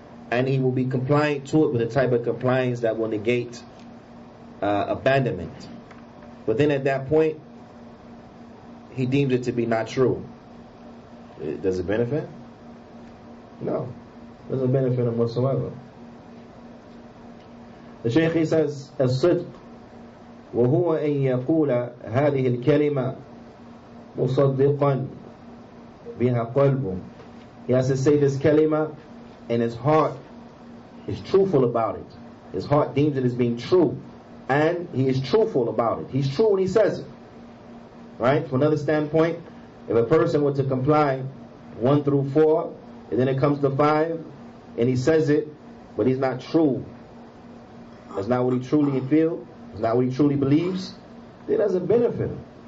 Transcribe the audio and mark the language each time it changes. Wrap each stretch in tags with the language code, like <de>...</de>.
<en>and he will be compliant to it with a type of compliance that will negate abandonment. But then at that point, he deems it to be not true. Does it benefit? No. It doesn't benefit him whatsoever. The Shaykh, he says,</en> <ar>الصدق وهو أن يقول هذه الكلمة مصدقا بها قلبه.</ar> <en>He has to say this kalima and his heart is truthful about it. His heart deems it as being true, and he is truthful about it. He's true when he says it. Right? From another standpoint, if a person were to comply 1 through 4, and then it comes to 5, and he says it, but he's not true, that's not what he truly feels, that's not what he truly believes, it doesn't benefit him.</en>